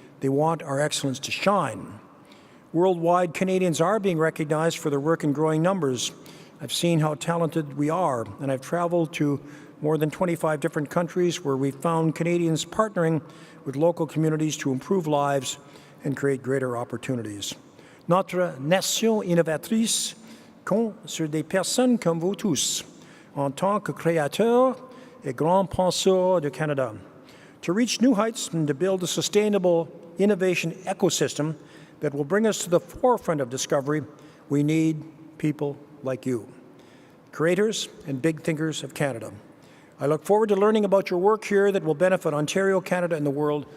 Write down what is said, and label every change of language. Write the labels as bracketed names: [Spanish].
[English] They want our excellence to shine. Worldwide, Canadians are being recognized for their work in growing numbers. I've seen how talented we are, and I've traveled to more than 25 different countries where we've found Canadians partnering with local communities to improve lives and create greater opportunities. [French] Notre nation innovatrice compte sur des personnes comme vous tous, en tant que créateurs et grands penseurs du Canada. [English] To reach new heights and to build a sustainable innovation ecosystem that will bring us to the forefront of discovery, we need people like you, creators and big thinkers of Canada. I look forward to learning about your work here that will benefit Ontario, Canada, and the world.